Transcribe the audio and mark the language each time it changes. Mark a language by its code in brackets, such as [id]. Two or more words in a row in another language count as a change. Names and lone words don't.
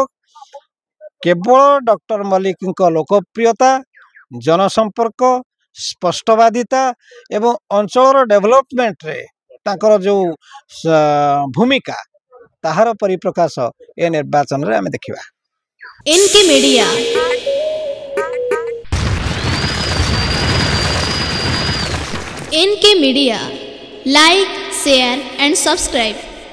[or] କେବଳ ଡକ୍ଟର ମଲ୍ଲିକଙ୍କ ଲୋକପ୍ରିୟତା, ଜନସମ୍ପର୍କ, ସ୍ପଷ୍ଟବାଦିତା ଏବଂ ଅଞ୍ଚଳର ଡେଭଲପମେଣ୍ଟରେ ତାଙ୍କର ଯେଉଁ ଭୂମିକା, ତାହାର ପରିପ୍ରକାଶ ଏ ନିର୍ବାଚନରେ ଆମେ ଦେଖିବା। [en] NK Media, NK Media, like, share and subscribe.